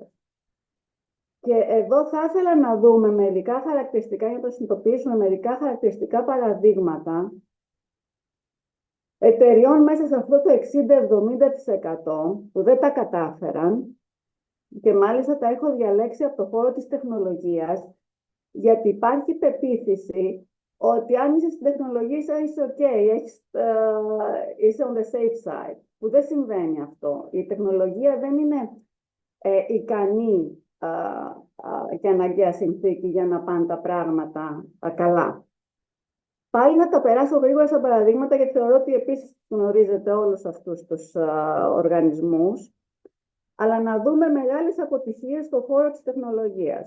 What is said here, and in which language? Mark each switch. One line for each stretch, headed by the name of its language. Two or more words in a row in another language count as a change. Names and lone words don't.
Greek: Και εδώ θα ήθελα να δούμε μερικά χαρακτηριστικά, για να το συνειδητοποιήσουμε, μερικά χαρακτηριστικά παραδείγματα εταιριών μέσα σε αυτό το 60-70% που δεν τα κατάφεραν, και μάλιστα τα έχω διαλέξει από το χώρο της τεχνολογίας, γιατί υπάρχει πεποίθηση ότι αν είσαι στην τεχνολογία είσαι OK, είσαι
English: on the safe side,
Greek: που δεν συμβαίνει αυτό. Η τεχνολογία δεν είναι ικανή και αναγκαία συνθήκη για να πάνε τα πράγματα καλά. Πάλι να τα περάσω γρήγορα στα παραδείγματα, γιατί θεωρώ ότι επίσης γνωρίζετε όλους αυτούς τους οργανισμούς, αλλά να δούμε μεγάλες αποτυχίες στον χώρο της τεχνολογίας.